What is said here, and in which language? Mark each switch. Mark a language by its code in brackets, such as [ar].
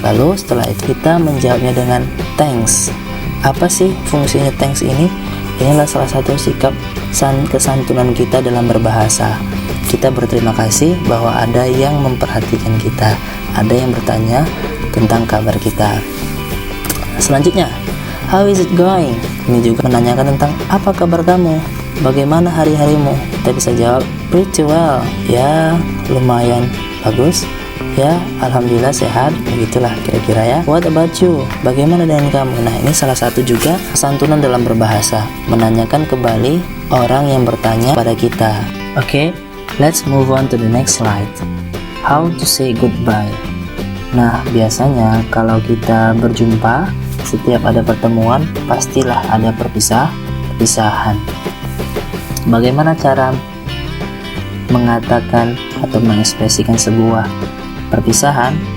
[id] Lalu setelah itu kita menjawabnya dengan thanks. Apa sih fungsinya thanks ini? Inilah salah satu sikap kesantunan kita dalam berbahasa. Kita berterima kasih bahwa ada yang memperhatikan kita, ada yang bertanya tentang kabar kita. [en] Selanjutnya, how is it going? [id] Ini juga menanyakan tentang apa kabar kamu, bagaimana hari-harimu. Kita bisa jawab [en] pretty well, [id] ya lumayan bagus, ya alhamdulillah sehat, begitulah kira-kira ya. [en] What about you? [id] Bagaimana dengan kamu? Nah, ini salah satu juga kesantunan dalam berbahasa, menanyakan kembali orang yang bertanya pada kita. [en] Oke, let's move on to the next slide. How to say goodbye. [id] Nah, biasanya kalau kita berjumpa, setiap ada pertemuan pastilah ada perpisahan. Bagaimana cara mengatakan atau mengekspresikan sebuah perpisahan?